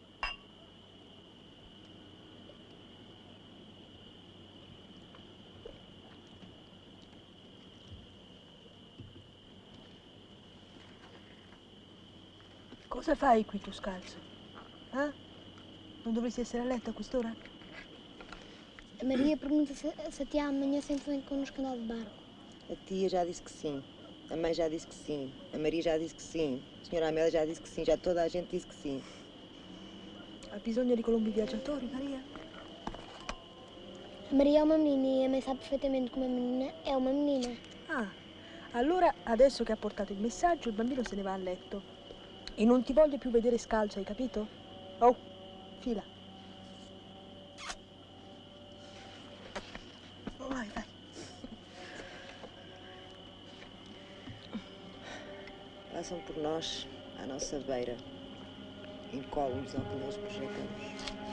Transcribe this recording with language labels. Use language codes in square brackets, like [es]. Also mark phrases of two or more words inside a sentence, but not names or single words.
[it] Cosa fai qui tu scalzo? Eh? Non dovresti essere a letto a quest'ora? [pt] A Maria pergunta se a tia amanhã sempre vem connosco andar de barco. A tia já disse que sim. A mãe já disse que sim. A Maria já disse que sim. A senhora Amélia já disse que sim. Já toda a gente disse que sim. [it] Ha bisogno di colombi viaggiatori, Maria? [pt] A Maria é uma menina e a mãe sabe perfeitamente que uma menina é uma menina. [it] Ah, allora adesso che ha portato il messaggio il bambino se ne va a letto. E non ti voglio più vedere scalzo, hai capito? Oh, fila. Vai. [pt] Passam por nós, à nossa beira, incólumes ao que neles projetamos.